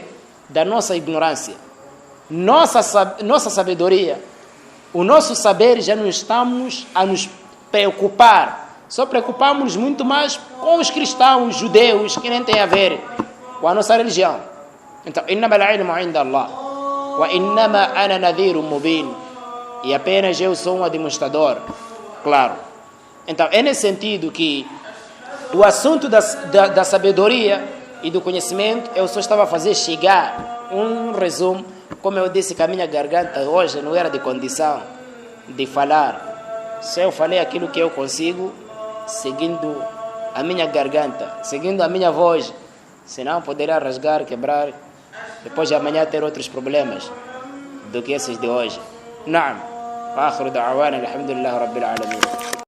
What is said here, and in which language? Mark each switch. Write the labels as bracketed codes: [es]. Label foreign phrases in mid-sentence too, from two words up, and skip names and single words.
[pt] Da nossa ignorância. Nossa sabedoria. O nosso saber já não estamos a nos preocupar. Só preocupamos muito mais com os cristãos, judeus, que nem tem a ver com a nossa religião. Então, [ar] إنما العلم عند الله. وإنما أنا نذير مبين. [pt] E apenas eu sou um demonstrador. Claro. Então, é nesse sentido que o assunto da sabedoria e do conhecimento, eu só estava a fazer chegar um resumo. Como eu disse que a minha garganta hoje não era de condição de falar. Se eu falei aquilo que eu consigo, seguindo a minha garganta, seguindo a minha voz, senão poderia rasgar, quebrar, depois de amanhã ter outros problemas do que esses de hoje. Naam. [ar] آخر دعوانا الحمد لله رب العالمين.